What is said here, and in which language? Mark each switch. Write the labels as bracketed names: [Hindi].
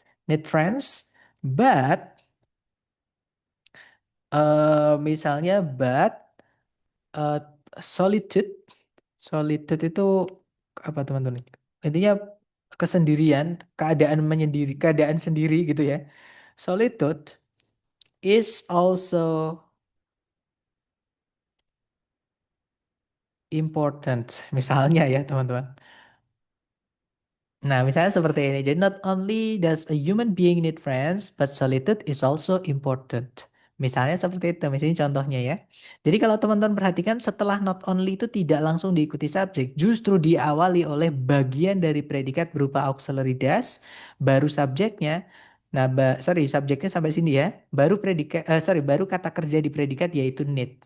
[English] Need friends, but [Indonesian] misalnya [English] but eh, solitude, solitude [Indonesian] itu apa teman-teman? Intinya kesendirian, keadaan menyendiri, keadaan sendiri gitu ya. [English] Solitude is also important. [Indonesian] Misalnya ya teman-teman. Nah, misalnya seperti ini. Jadi [English] not only does a human being need friends, but solitude is also important. [Indonesian] Misalnya seperti itu, misalnya contohnya ya. Jadi kalau teman-teman perhatikan setelah not only itu tidak langsung diikuti subjek, justru diawali oleh bagian dari predikat berupa auxiliary does, baru subjeknya. Nah, sorry, subjeknya sampai sini ya. Baru predikat, sorry, baru kata kerja di predikat yaitu need.